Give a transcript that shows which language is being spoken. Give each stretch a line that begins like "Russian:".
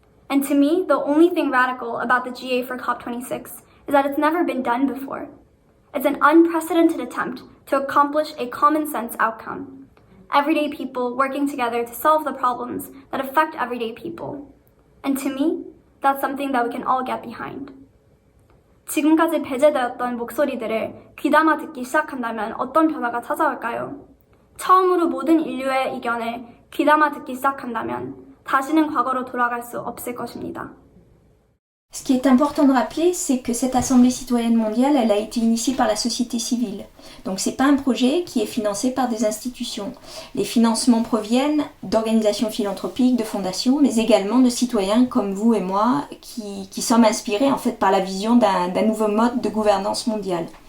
English: And to me, the only thing radical about the GA for COP26 is that it's never been done before. It's an unprecedented attempt to accomplish a common sense outcome. Everyday people working together to solve the problems that affect everyday people. And to me, that's something that we can all get behind.
Korean: 지금까지 배제되었던 목소리들을 귀담아 듣기 시작한다면 어떤 변화가 찾아올까요? 처음으로 모든 인류의 의견을 귀담아 듣기 시작한다면 다시는 과거로 돌아갈 수 없을 것입니다.
French: Ce qui est important de rappeler, c'est que cette Assemblée citoyenne mondiale, elle a été initiée par la société civile. Donc c'est pas un projet qui est financé par des institutions. Les financements proviennent d'organisations philanthropiques, de fondations, mais également de citoyens comme vous et moi qui sommes inspirés en fait par la vision d'un nouveau mode de gouvernance mondiale.